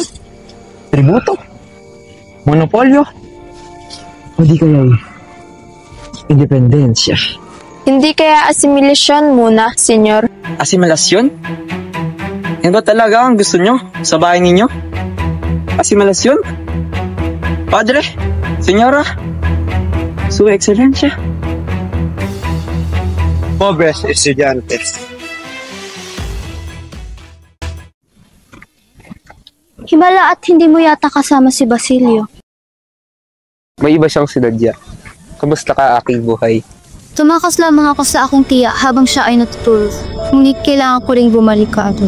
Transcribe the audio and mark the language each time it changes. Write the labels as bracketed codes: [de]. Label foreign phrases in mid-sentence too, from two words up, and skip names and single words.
[tl] Tributo? Monopolyo? O di kaya independensya? Hindi kaya asimilasyon muna, senyor? Asimilasyon? Yan ba talaga ang gusto nyo sa bahay ninyo? Asimilasyon? Padre? [es] Senyora? Su Excelencia? Pobres estudiantes. [tl] Himala at hindi mo yata kasama si Basilio. May iba siyang sinadya. Kamusta ka aking buhay? Tumakas lamang ako sa akong tiya habang siya ay natutulog. Ngunit kailangan ko ring bumalik ka doon.